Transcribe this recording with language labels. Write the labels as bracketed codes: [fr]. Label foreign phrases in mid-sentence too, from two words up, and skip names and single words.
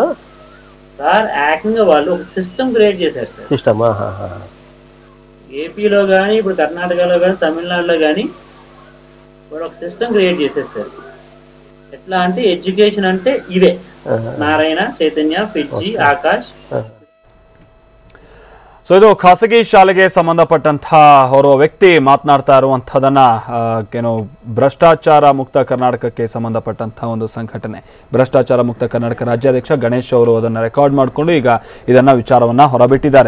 [te] సార్ ఏకంగా వాళ్ళు ఒక సిస్టమ్ క్రియేట్ చేశారు సార్. సిస్టమ్ ఏపీలో కానీ ఇప్పుడు కర్ణాటకలో కానీ తమిళనాడులో కానీ వాడు ఒక సిస్టమ్ క్రియేట్ చేసేసారు. ఎట్లా అంటే ఎడ్యుకేషన్ అంటే ఇవే నారాయణ, చైతన్య, ఫిడ్జీ, ఆకాష్. [kn] ಸೊ ಇದು ಖಾಸಗಿ ಶಾಲೆಗೆ ಸಂಬಂಧಪಟ್ಟಂತಹ ಓರ್ವ ವ್ಯಕ್ತಿ ಮಾತನಾಡ್ತಾ ಇರುವಂಥದ್ದನ್ನ ಏನು ಭ್ರಷ್ಟಾಚಾರ ಮುಕ್ತ ಕರ್ನಾಟಕಕ್ಕೆ ಸಂಬಂಧಪಟ್ಟಂತಹ ಒಂದು ಸಂಘಟನೆ ಭ್ರಷ್ಟಾಚಾರ ಮುಕ್ತ ಕರ್ನಾಟಕ ರಾಜ್ಯಾಧ್ಯಕ್ಷ ಗಣೇಶ್ ಅವರು ಅದನ್ನು ರೆಕಾರ್ಡ್ ಮಾಡಿಕೊಂಡು ಈಗ ಇದನ್ನ ವಿಚಾರವನ್ನ ಹೊರಬಿಟ್ಟಿದ್ದಾರೆ.